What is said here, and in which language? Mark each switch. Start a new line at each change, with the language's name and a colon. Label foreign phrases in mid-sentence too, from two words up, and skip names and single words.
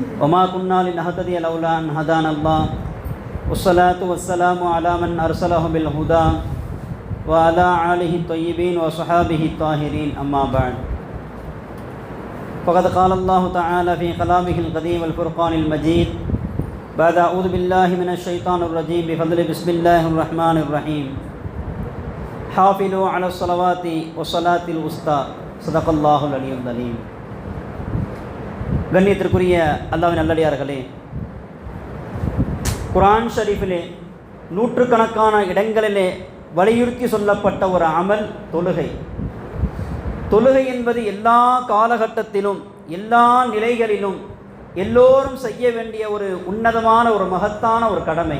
Arabic: وما كنا لنهتدي لولا أن هدانا الله والصلاة والسلام على من أرسله بالهدى وعلى آله الطيبين وصحابه الطاهرين أما بعد فقد قال الله تعالى في كلامه القديم والفرقان المجيد بعد أعوذ بالله من الشيطان الرجيم بفضل بسم الله الرحمن الرحيم حافظوا على الصلوات والصلاة الوسطى صدق الله العلي العظيم.
Tamil: கண்ணியத்திற்குரிய அல்லாஹ்வின் நல்லடியார்களே, குர்ஆன் ஷரீஃபிலே நூற்றுக்கணக்கான இடங்களிலே வலியுறுத்தி சொல்லப்பட்ட ஒரு அமல் தொழுகை. தொழுகை என்பது எல்லா காலகட்டத்திலும் எல்லா நிலைகளிலும் எல்லோரும் செய்ய வேண்டிய ஒரு உன்னதமான ஒரு மகத்தான ஒரு கடமை.